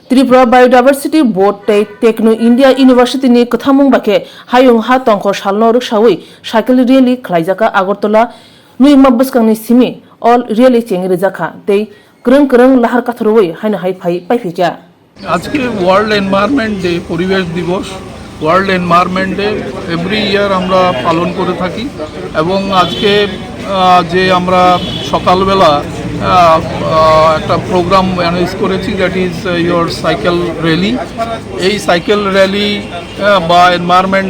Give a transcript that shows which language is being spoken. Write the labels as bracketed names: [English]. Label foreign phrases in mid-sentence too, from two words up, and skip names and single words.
[Kok Borok] त्रिपुरा बायोडाइवर्सिटी बोर्ड तै टेक्नो इंडिया यूनिवर्सिटी नि कथामुंग बाके हायुं हा तंखो सालनो रुकसावै [English] cycle rally [Kok Borok] खलाइजाका आगरतला नुइमा बसकांनि सिमी ऑल रैली चेंगि रिजाखा तै करंग करंग लाहार काथरवै हायनो हाय फाइ पाइफिजा [Bangla] আজকে [English] World Environment Day [Bangla] পরিবেশ দিবস [English] World Environment Day every year [Bangla] আমরা পালন করে থাকি এবং আজকে যে আমরা সকালবেলা একটা [English] program arrange [Bangla] করেছি [English] that is your cycle rally [Bangla] এই [English] cycle rally [Bangla] বা এনভায়রনমেন্ট